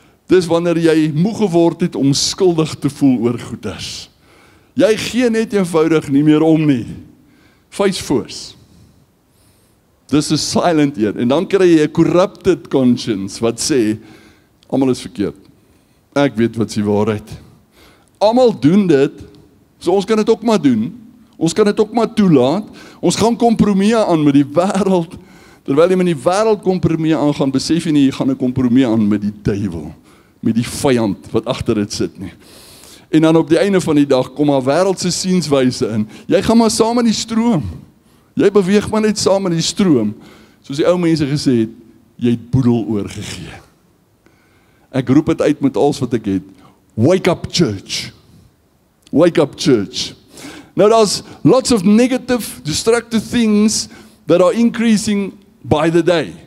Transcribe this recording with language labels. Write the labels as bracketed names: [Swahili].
[Afrikaans] Dis wanneer jy moeg geword het om skuldig te voel oor goeders. Jy gee net eenvoudig nie meer om nie. Face force. Dis 'n silent een. En dan kry jy 'n [English] corrupted conscience [Afrikaans] wat sê, almal is verkeerd. Ek weet wat is die waarheid. Almal doen dit, so ons kan dit ook maar doen. Ons kan dit ook maar toelaat. Ons gaan kompromie aan met die wêreld. Terwyl jy met die wêreld kompromie aangaan, besef jy nie, jy gaan 'n kompromie aan met die duiwel, met die vyand wat agter dit sit nie. En dan op die einde van die dag kom daar wêreldse sienswyse in. Jy gaan maar saam met die stroom. Jy beweeg maar net saam met die stroom. Soos die ou mense gesê het, jy het boedel oorgegee. Ek roep dit uit met alles wat ek het. [English] Wake up church. Wake up church. Now there's lots of negative, destructive things that are increasing by the day.